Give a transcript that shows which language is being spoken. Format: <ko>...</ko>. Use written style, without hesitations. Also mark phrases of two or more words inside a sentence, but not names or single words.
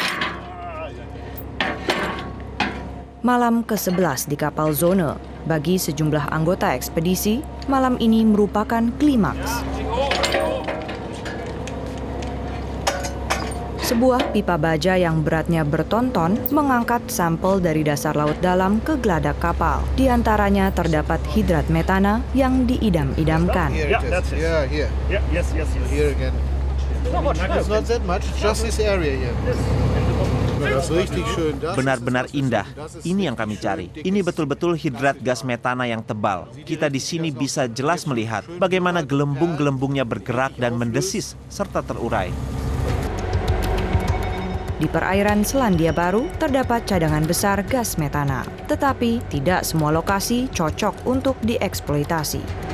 <id>Malam ke-11 di kapal Zone, bagi sejumlah anggota ekspedisi, malam ini merupakan klimaks. Sebuah pipa baja yang beratnya bertonton mengangkat sampel dari dasar laut dalam ke geladak kapal. Di antaranya terdapat hidrat metana yang diidam-idamkan.</id> <en>Here it is. Yeah, here. Yeah, yes. Here again. It's not that much, just this area here.</en> <de>Das ist richtig schön.</de> <id>Benar-benar indah. Ini yang kami cari. Ini betul-betul hidrat gas metana yang tebal. Kita di sini bisa jelas melihat bagaimana gelembung-gelembungnya bergerak dan mendesis serta terurai. Di perairan Selandia Baru terdapat cadangan besar gas metana, tetapi tidak semua lokasi cocok untuk dieksploitasi.</id>